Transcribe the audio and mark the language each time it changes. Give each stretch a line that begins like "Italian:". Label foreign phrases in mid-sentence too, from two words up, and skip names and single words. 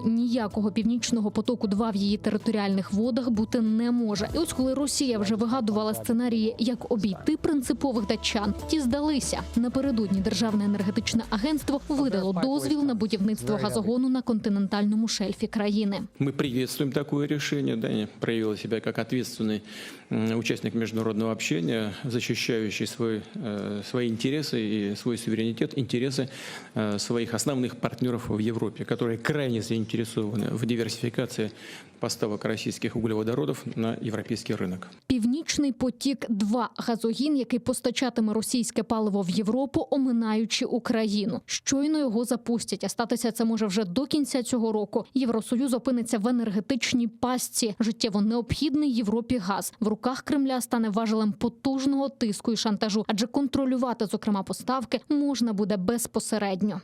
Ukrainian: Ніякого північного потоку-2 в її територіальних водах бути не може. І ось коли Росія вже вигадувала сценарії, як обійти принципових датчан, ті здалися. Напередодні Державне енергетичне агентство видало дозвіл на будівництво газогону на континентальному шельфі країни.
Russian: Ми приветствуем такое решение. Дания проявила себя как ответственный участник международного общения, защищающий свои интересы и свой суверенитет, интересы своих основных партнеров в Европе, которые крайне заинтересованы в диверсификации поставок российских углеводородов
Ukrainian: на європейський ринок. Північний потік-2 – газогін, який постачатиме російське паливо в Європу, оминаючи Україну. Щойно його запустять, а статися це може вже до кінця цього року. Євросоюз опиниться в енергетичній пастці. Життєво необхідний Європі газ в руках Кремля стане важелем потужного тиску і шантажу, адже контролювати, зокрема, поставки можна буде безпосередньо.